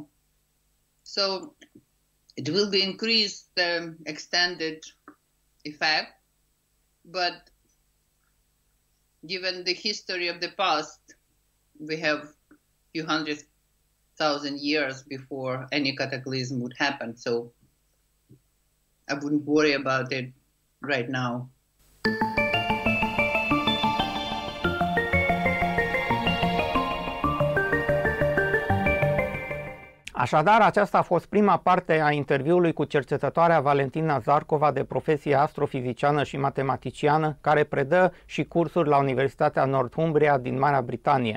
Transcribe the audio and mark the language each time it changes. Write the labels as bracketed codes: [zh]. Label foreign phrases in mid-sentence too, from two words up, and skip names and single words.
[en] So it will be increased the extended effect, but given the history of the past, we have a few 100,000 years before any cataclysm would happen, so I wouldn't worry about it right now. [ro] Așadar, aceasta a fost prima parte a interviului cu cercetătoarea Valentina Zarcova, de profesie astrofiziciană și matematiciană, care predă și cursuri la Universitatea Northumbria din Marea Britanie.